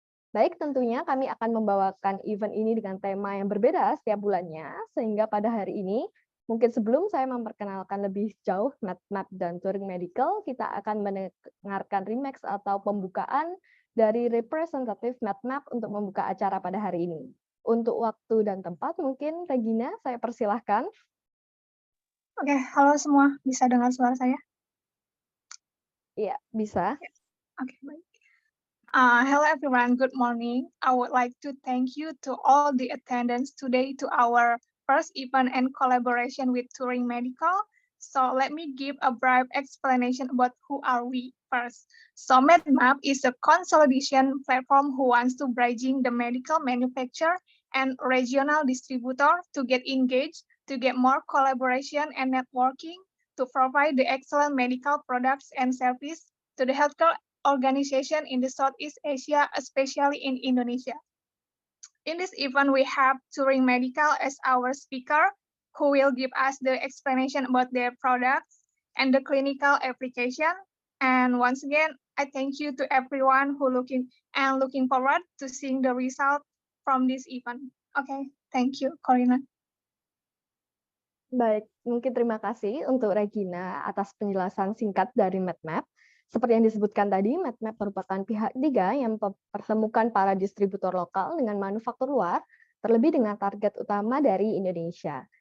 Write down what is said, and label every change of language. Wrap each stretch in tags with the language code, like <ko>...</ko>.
<id>Baik, tentunya kami akan membawakan event ini dengan tema yang berbeda setiap bulannya, sehingga pada hari ini, mungkin sebelum saya memperkenalkan lebih jauh MedMap dan Turing Medical, kita akan mendengarkan remix atau pembukaan dari representatif MedMap untuk membuka acara pada hari ini. Untuk waktu dan tempat, mungkin Regina, saya persilahkan. Oke, halo semua, bisa dengar suara saya? Iya, bisa. Oke, baik.</id> <en>Hello everyone, good morning. I would like to thank you to all the attendants today to our first event and collaboration with Turing Medical. So let me give a brief explanation about who are we first. So MedMap is a consolidation platform who wants to bridging the medical manufacturer and regional distributor to get engaged, to get more collaboration and networking, to provide the excellent medical products and service to the healthcare organization in the Southeast Asia, especially in Indonesia. In this event, we have Turing Medical as our speaker, who will give us the explanation about their products and the clinical application. And once again, I thank you to everyone who looking forward to seeing the result from this event. Okay, thank you, Corina.</en> <id>Baik, mungkin terima kasih untuk Regina atas penjelasan singkat dari MedMap. Seperti yang disebutkan tadi, MedMap merupakan pihak ketiga yang mempertemukan para distributor lokal dengan manufaktur luar, terlebih dengan target utama dari Indonesia.</id>